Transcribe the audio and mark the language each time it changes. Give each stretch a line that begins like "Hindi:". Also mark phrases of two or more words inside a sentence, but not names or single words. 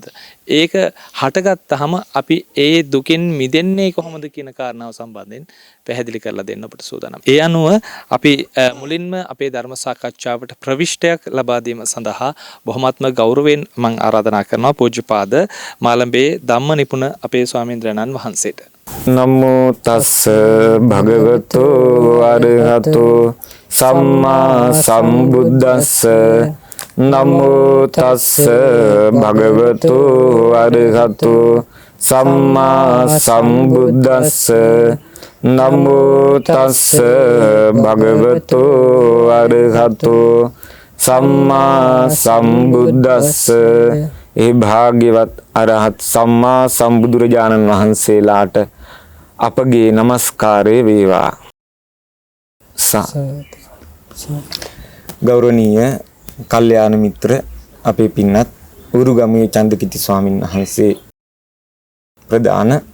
Sinhala: ඒක හටගත්තාම අපි ඒ දුකෙන් මිදෙන්නේ කොහොමද කියන කාරණාව සම්බන්ධයෙන් පැහැදිලි කරලා දෙන්න අපට සූදානම්. ඒ අනුව අපි මුලින්ම අපේ ධර්ම සාකච්ඡාවට ප්‍රවිෂ්ටයක් ලබා දීම සඳහා බොහොමත්ම ගෞරවයෙන් මම ආරාධනා කරනවා පූජ්‍යපාද මාළඹේ ධම්ම නිපුණ අපේ ස්වාමීන්ද්‍රයන්න් වහන්සේට.
Pali: නමෝ තස්ස භගවතු අරහතෝ සම්මා සම්බුද්දස්ස නමෝ තස්ස භගවතු අරහතෝ සම්මා සම්බුද්දස්ස නමෝ තස්ස භගවතු අරහතෝ සම්මා සම්බුද්දස්ස
Sinhala: ඒ භාග්‍යවත් අරහත් සම්මා සම්බුදුරජාණන් වහන්සේලාට අපගේ নমස්කාරය වේවා. ගෞරවනීය කල්යාණ මිත්‍ර අපේ පින්වත් උරුගමුවේ චන්දකිති ස්වාමීන් වහන්සේ ප්‍රදාන